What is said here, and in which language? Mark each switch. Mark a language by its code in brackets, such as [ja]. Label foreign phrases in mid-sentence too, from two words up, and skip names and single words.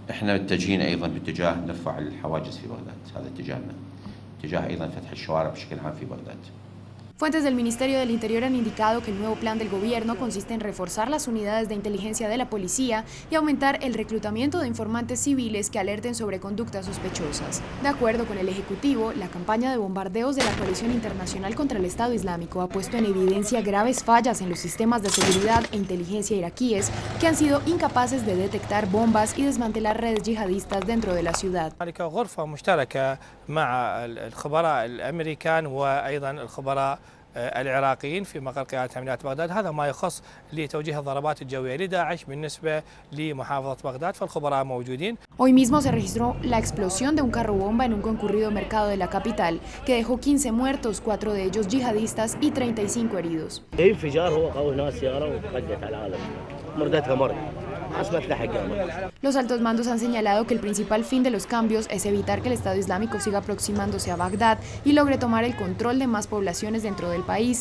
[es] Fuentes del Ministerio del Interior han indicado que el nuevo plan del gobierno consiste en reforzar las unidades de inteligencia de la policía y aumentar el reclutamiento de informantes civiles que alerten sobre conductas sospechosas. De acuerdo con el Ejecutivo, la campaña de bombardeos de la coalición internacional contra el Estado Islámico ha puesto en evidencia graves fallas en los sistemas de seguridad e inteligencia iraquíes que han sido incapaces de detectar bombas y desmantelar redes yihadistas dentro de la ciudad. [ar] العراقيين في مقر قيادة عمليات بغداد هذا ما يخص لتوجيه الضربات الجوية لداعش بالنسبة لمحافظة بغداد فالخبراء موجودين. [es] Hoy mismo se registró la explosión de un carro bomba en un concurrido mercado de la capital que dejó 15 muertos, 4 de ellos yihadistas y 35 heridos. Los altos mandos han señalado que el principal fin de los cambios es evitar que el Estado Islámico siga aproximándose a Bagdad y logre tomar el control de más poblaciones dentro del país.